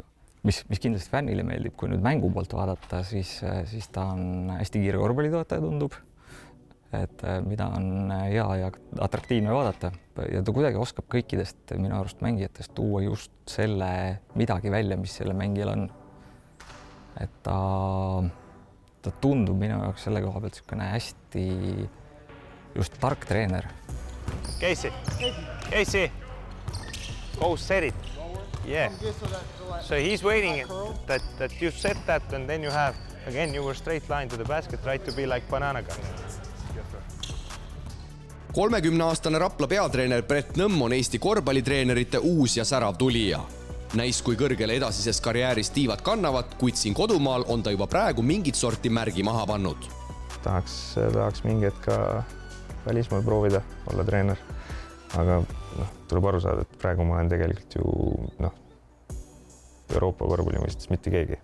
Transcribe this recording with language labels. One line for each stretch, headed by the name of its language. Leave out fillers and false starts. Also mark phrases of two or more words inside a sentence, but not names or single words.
Estonian: Mis kindlasti fännile meeldib, kui nüüd mängu poolt vaadata, siis ta on hästi kiire korvpallitoetaja tundub, et mida on hea ja atraktiivne vaadata ja ta kuidagi oskab kõikidest minu arust mängijatest tuua just selle midagi välja, mis selle mängijal on. Et ta tundub minu jaoks selle koha pealt niisugune hästi just tark treener.
English: Casey, go set it. Yeah. So he's waiting that you set that and then you have, again, you were straight line to the basket, try to be like banana gun.
Estonian: 30-aastane Rapla peatreener Brett Nõmm on Eesti korvpallitreenerite uus ja särav tulija. Näis, kui kõrgele edasisest karjäärist tiivad kannavad, kuid siin kodumaal on ta juba praegu mingit sorti märgi maha pannud. Tahaks mingi hetk ka välismaal proovida olla treener, aga tuleb aru saada, et praegu ma olen tegelikult ju Euroopa korvpalli mõistes mitte keegi.